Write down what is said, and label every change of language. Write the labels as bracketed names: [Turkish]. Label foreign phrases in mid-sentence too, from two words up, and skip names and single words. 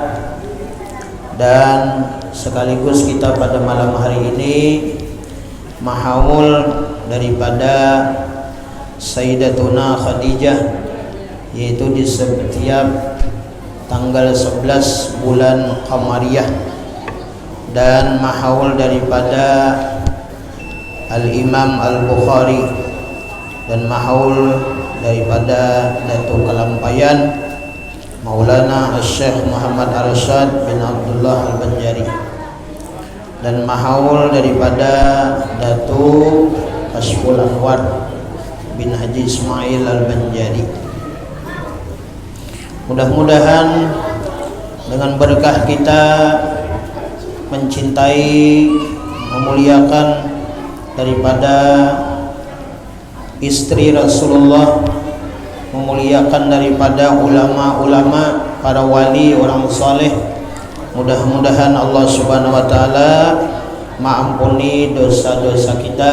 [Indonesian] dan sekaligus kita pada malam hari ini mahaul daripada Sayyidatuna Khadijah, yaitu di setiap tanggal 11 bulan Qamariyah, dan mahaul daripada Al-Imam Al-Bukhari, dan mahaul daripada Datuk Kalampayan Maulana Syekh Muhammad Arsyad bin Abdullah Al-Banjari, dan mahaul daripada Datuk Kashful Anwar bin Haji Ismail Al-Banjari. Mudah-mudahan dengan berkah kita mencintai, memuliakan daripada istri Rasulullah, memuliakan daripada ulama-ulama, para wali, orang saleh, mudah-mudahan Allah [Arabic] Subhanahu wa taala [Indonesian] mengampuni dosa-dosa kita.